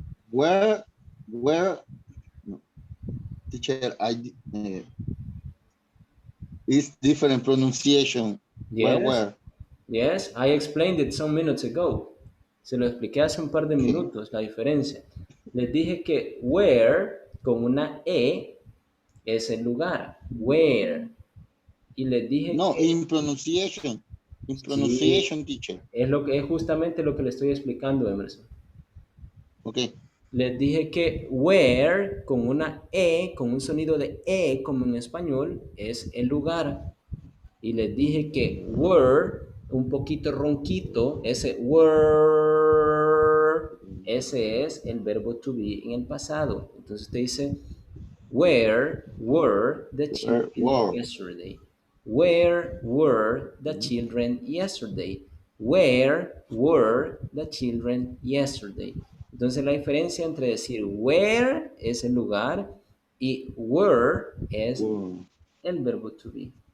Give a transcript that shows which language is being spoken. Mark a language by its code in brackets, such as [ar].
[en] Where teacher, it's different pronunciation. Yes. Where? Yes, I explained it some minutes ago. [es] Se lo expliqué hace un par de minutos, la diferencia. Les dije que where, con una E, es el lugar. Where. Y les dije no, que... [en] in pronunciation. In pronunciation, [es] sí, [en] teacher. [es] Es justamente lo que le estoy explicando, Emerson. [en] Ok. [es] Les dije que where, con una E, con un sonido de E, como en español, es el lugar. Y les dije que were, un poquito ronquito, ese were, ese es el verbo to be en el pasado. Entonces usted dice, [en] where were the children yesterday? Where were the children yesterday? Where were the children yesterday? [es] Entonces la diferencia entre decir where es el lugar y were es el verbo to be.